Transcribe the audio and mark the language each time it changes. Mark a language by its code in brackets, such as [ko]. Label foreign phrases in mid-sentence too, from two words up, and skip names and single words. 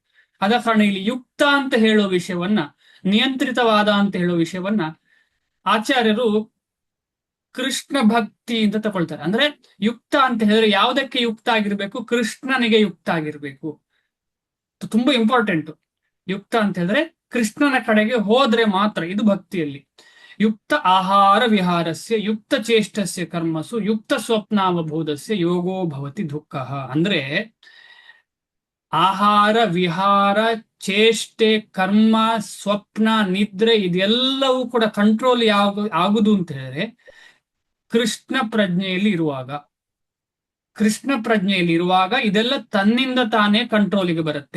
[kn] ಆದ ಕಾರಣ ಇಲ್ಲಿ ಯುಕ್ತ ಅಂತ ಹೇಳೋ ವಿಷಯವನ್ನ, ನಿಯಂತ್ರಿತವಾದ ಅಂತ ಹೇಳೋ ವಿಷಯವನ್ನ ಆಚಾರ್ಯರು ಕೃಷ್ಣ ಭಕ್ತಿ ಅಂತ ತಗೊಳ್ತಾರೆ. ಅಂದ್ರೆ ಯುಕ್ತ ಅಂತ ಹೇಳಿದ್ರೆ ಯಾವುದಕ್ಕೆ ಯುಕ್ತ ಆಗಿರ್ಬೇಕು? ಕೃಷ್ಣನಿಗೆ ಯುಕ್ತ ಆಗಿರ್ಬೇಕು. ತುಂಬಾ ಇಂಪಾರ್ಟೆಂಟ್. ಯುಕ್ತ ಅಂತ ಹೇಳಿದ್ರೆ ಕೃಷ್ಣನ ಕಡೆಗೆ ಹೋದ್ರೆ ಮಾತ್ರ ಇದು ಭಕ್ತಿಯಲ್ಲಿ. [sa] ಯುಕ್ತ ಆಹಾರ ವಿಹಾರಸ್ಯ ಯುಕ್ತ ಚೇಷ್ಟಸ್ಯ ಕರ್ಮಸು ಯುಕ್ತ ಸ್ವಪ್ನಾವಬೋಧಸ್ಯ ಯೋಗೋ ಭವತಿ ದುಃಖ. [kn] ಅಂದ್ರೆ ಆಹಾರ ವಿಹಾರ ಚೇಷ್ಟೆ ಕರ್ಮ ಸ್ವಪ್ನ ನಿದ್ರೆ ಇದೆಲ್ಲವೂ ಕೂಡ ಕಂಟ್ರೋಲ್ ಆಗುದು ಅಂತ ಹೇಳಿದ್ರೆ ಕೃಷ್ಣ ಪ್ರಜ್ಞೆಯಲ್ಲಿ ಇರುವಾಗ. ಕೃಷ್ಣ ಪ್ರಜ್ಞೆಯಲ್ಲಿ ಇರುವಾಗ ಇದೆಲ್ಲ ತನ್ನಿಂದ ತಾನೇ ಕಂಟ್ರೋಲಿಗೆ ಬರುತ್ತೆ.